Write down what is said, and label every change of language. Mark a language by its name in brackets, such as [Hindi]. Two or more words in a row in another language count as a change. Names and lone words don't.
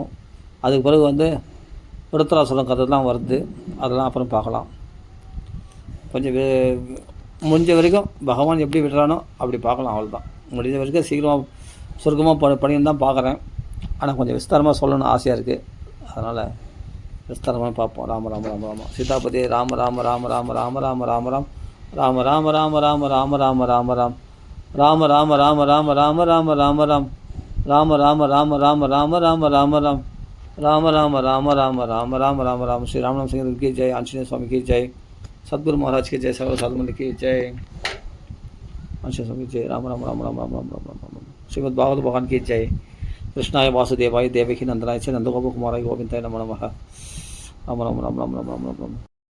[Tamil] அதுக்கு பிறகு வந்து விருத்தராசுரம் கதைலாம் வருது, அதெல்லாம் அப்புறம் பார்க்கலாம். கொஞ்சம் முடிஞ்ச வரைக்கும் பகவான் எப்படி விடுறானோ அப்படி பார்க்கலாம், அவ்வளோதான். முடிஞ்ச வரைக்கும் சீக்கிரமாக சுருக்கமாக பண்ணின்னு தான் பார்க்குறேன். ஆனால் கொஞ்சம் விஸ்தாரமாக சொல்லணும்னு ஆசையாக இருக்குது. அதனால் விஸ்தாரமாக பார்ப்போம். [Hindi] ராம ராம ராம ராம சீதாபதி ராம ராம ராம ராம ராம ராம ராம ராம் ராம ராம ராம ராம ராம ராம ராம ராம் ராம ராம ராம ராம ராம ராம ராம ராம் ராம ராம ராம ராம ராம ராம ராம ராம் ராம ராம ராம ராம ராம ராம ராம ராம ஸ்ரீ ராமநாம சிங் की जय, आंजनेय स्वामी की जय, सदगुरु महाराज की जय, सर्व साधुमंडली की जय, आंजनेय स्वामी की जय, राम राम राम राम राम राम राम राम श्रीमद् भागवत भगवान की जय। [Sanskrit] कृष्णाय वासुदेवाय देवकी नंदनाय च नंदगोप कुमाराय गोविंदाय नमो नमः। राम राम राम राम राम राम राम राम।